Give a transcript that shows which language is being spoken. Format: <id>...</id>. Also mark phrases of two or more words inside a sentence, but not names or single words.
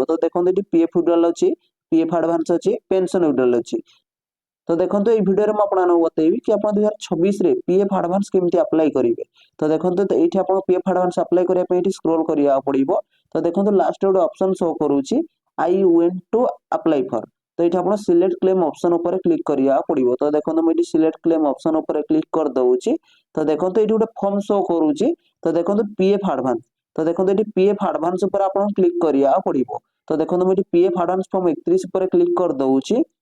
<or>ତ ଦେଖନ୍ତୁ ଏଠି</or> <en>PF withdrawal</en> <or>अछि,</or> <en>PF advance</en> <or>अछि,</or> <en>pension withdrawal</en> <or>अछि। ତ ଦେଖନ୍ତୁ ଏ ଭିଡିଓ ରେ ମୁଁ ଆପଣଙ୍କୁ ବତେଇବି କି ଆପଣ 2026 ରେ</or> <en>PF advance</en> <or>କେମିତି ଅପ୍ଲାଇ କରିବେ। ତ ଦେଖନ୍ତୁ ତ ଏଠି ଆପଣ</or> <en>PF advance apply</en> <or>କରିବା ପାଇଁ ଏଠି ସ୍କ୍ରୋଲ କରିବାକୁ ପଡ଼ିବ। ତ ଦେଖନ୍ତୁ ଲାଷ୍ଟ ଗୋଟେ ଅପସନ ଶୋ କରୁଛି</or> <en>I want to apply for.</en> <or>ତ ଏଠି ଆପଣ</or> <en>select claim option</en> <or>ଉପରେ କ୍ଲିକ କରିବାକୁ ପଡ଼ିବ। ତ ଦେଖନ୍ତୁ ମୁଁ ଏଠି</or> <en>select claim option</en> <or>ଉପରେ କ୍ଲିକ କରି ଦେଉଛି। ତ ଦେଖନ୍ତୁ ଏଠି ଗୋଟେ ଫର୍ମ ଶୋ କରୁଛି। ତ ଦେଖନ୍ତୁ</or> <en>PF advance.</en> <or>ତ ଦେଖନ୍ତୁ ଏଠି</or> <en>PF advance</en> <or>ଉପରେ ଆପଣ କ୍ଲିକ କରିବାକୁ ପଡ଼ିବ। ତ ଦେଖନ୍ତୁ ମୁଁ ଏଠି</or> <en>PF advance form 31</en> <or>ଉପରେ କ୍ଲିକ କରି ଦେଉଛି।</or>